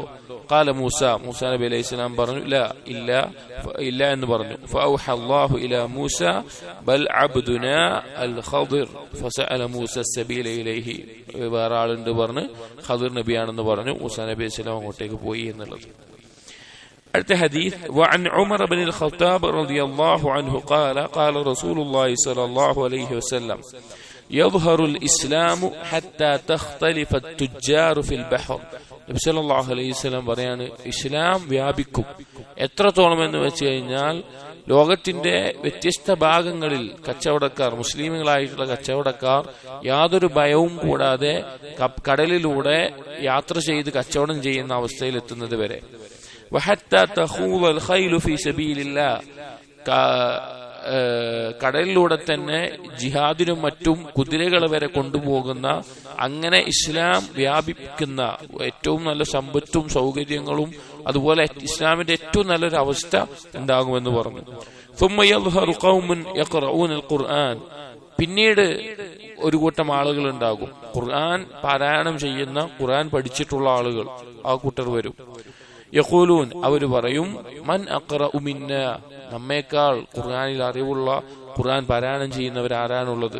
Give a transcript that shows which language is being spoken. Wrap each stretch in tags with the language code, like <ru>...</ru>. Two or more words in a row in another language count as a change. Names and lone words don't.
<ml>ഖാല മൂസാ നബി</ml> <ar>عليه السلام</ar> <ml>പറഞ്ഞു, ഇല്ല എന്ന് പറഞ്ഞു.</ml> <ar>فأوحى الله إلى موسى بل عبدنا الخضر فسأل موسى السبيل إليه.</ar> <ml>വേറെ ആളുണ്ട് പറഞ്ഞു, ഖദർ നബിയാണെന്ന് പറഞ്ഞു. മൂസാ നബി</ml> <ar>عليه السلام</ar> <ml>അങ്ങോട്ടേക്ക് പോയി എന്നുള്ളത്. അടുത്ത ഹദീസ്,</ml> <ar>وعن عمر بن الخطاب رضي الله عنه قال رسول الله صلى الله عليه وسلم يظهر الإسلام حتى تختلف التجار في البحر.</ar> <ml>നബി</ml> <ar>صلى الله عليه وسلم</ar> <ml>പറയാണ്, ഇസ്ലാം വ്യാപിക്കും എത്രത്തോളം എന്ന് വെച്ച് കഴിഞ്ഞാൽ ലോകത്തിന്റെ വ്യത്യസ്ത ഭാഗങ്ങളിൽ കച്ചവടക്കാർ, മുസ്ലിമുകളായിട്ടുള്ള കച്ചവടക്കാർ യാതൊരു ഭയവും കൂടാതെ കടലിലൂടെ യാത്ര ചെയ്ത് കച്ചവടം ചെയ്യുന്ന അവസ്ഥയിൽ എത്തുന്നത് വരെ.</ml> <ar>وحتى تخوض الخيل في سبيل الله,</ar> <ml>കടലിലൂടെ തന്നെ ജിഹാദിനും മറ്റും കുതിരകൾ വരെ കൊണ്ടുപോകുന്ന, അങ്ങനെ ഇസ്ലാം വ്യാപിക്കുന്ന ഏറ്റവും നല്ല സമ്പത്തും സൗകര്യങ്ങളും അതുപോലെ ഇസ്ലാമിന്റെ ഏറ്റവും നല്ലൊരു അവസ്ഥ ഉണ്ടാകുമെന്ന് പറഞ്ഞു.</ml> <ar>ثم يظهر قوم يقرؤون القرآن,</ar> <ml>പിന്നീട് ഒരു കൂട്ടം ആളുകൾ ഉണ്ടാകും, ഖുർആൻ പാരായണം ചെയ്യുന്ന, ഖുർആൻ പഠിച്ചിട്ടുള്ള ആളുകൾ. ആ കൂട്ടർ വരും. യഖൂലൂൻ, അവർ പറയും,</ml> <ar>من أقرأ منا,</ar> <ml>നമ്മേക്കാൾ ഖുർആനിൽ അറിവുള്ള, ഖുർആൻ പാരായണം ചെയ്യുന്നവരാരാണുള്ളത്?</ml>